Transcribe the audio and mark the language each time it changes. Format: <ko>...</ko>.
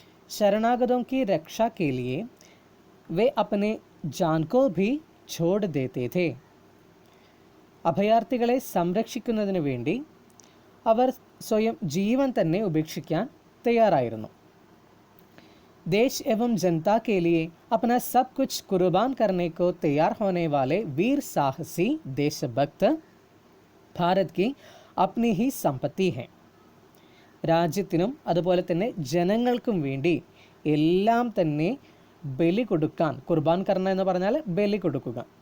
<hi>ശരണാഗതോങ്കി രക്ഷാ കെ ലിയെ വേ അപ്നെ ജാൻ കോ ഭി ഛോഡ് ദേത്തെ ഥേ.</hi> <ml>അഭയാർത്ഥികളെ സംരക്ഷിക്കുന്നതിന് വേണ്ടി അവർ സ്വയം ജീവൻ തന്നെ ഉപേക്ഷിക്കാൻ തയ്യാറായിരുന്നു.</ml> <hi>देश एवं जनता के लिए अपना सब कुछ कुर्बान करने को तैयार होने वाले वीर साहसी देशभक्त भारत की अपनी ही संपत्ति हैं.</hi> <ml>രാജ്യത്തിനും അതുപോലെ തന്നെ ജനങ്ങൾക്കും വേണ്ടി എല്ലാം തന്നെ ബലി കൊടുക്കാൻ, കുർബാൻ കർണ എന്ന് പറഞ്ഞാൽ ബലി കൊടുക്കുക.</ml>